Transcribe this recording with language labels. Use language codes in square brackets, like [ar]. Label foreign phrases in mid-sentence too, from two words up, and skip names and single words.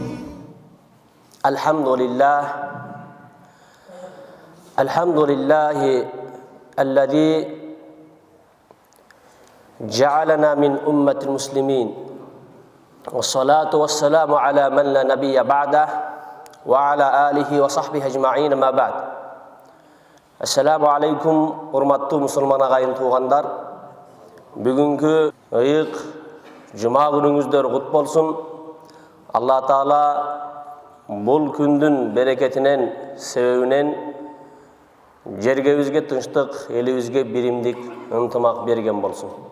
[ar] الحمد لله الذي جعلنا من أمة المسلمين. والصلاة والسلام على من لا نبي بعده وعلى آله وصحبه أجمعين أما بعد. السلام عليكم [ky] урматтуу мусулман агайын туугандар. Бүгүнкү ыйык жума күнүңүздөр кут болсун. Алла Таала бул күндүн берекетинен, себебинен жергебизге тынчтык, элибизге биримдик, ынтымак берген болсун.